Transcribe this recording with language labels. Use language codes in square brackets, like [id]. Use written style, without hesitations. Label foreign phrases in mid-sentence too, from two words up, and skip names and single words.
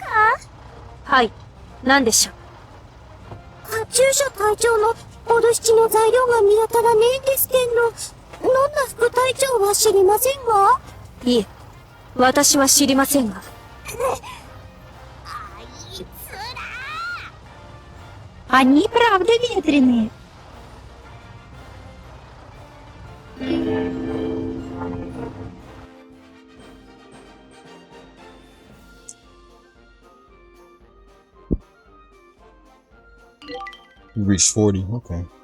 [ja] はい。何でしょう。カチューシャ隊長のボルシチの材料が見当たらねえんですけど、ノンナ副隊長は知りませんが？いえ、私は知りませんが。あいつら [ru] Они правда ветреные. [en] You reached 40. Okay.